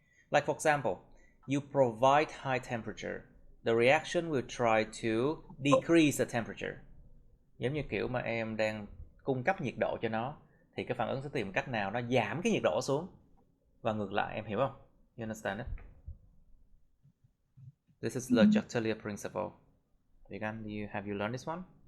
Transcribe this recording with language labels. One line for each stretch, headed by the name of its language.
English: Like for example, you provide high temperature, the reaction will try to decrease the temperature.
Vietnamese: Giống như kiểu mà em đang cung cấp nhiệt độ cho nó thì cái phản ứng sẽ tìm cách nào nó giảm cái nhiệt độ xuống và ngược lại, em hiểu không?
English: You understand it? This is Le Chatelier principle. Have you learned this one?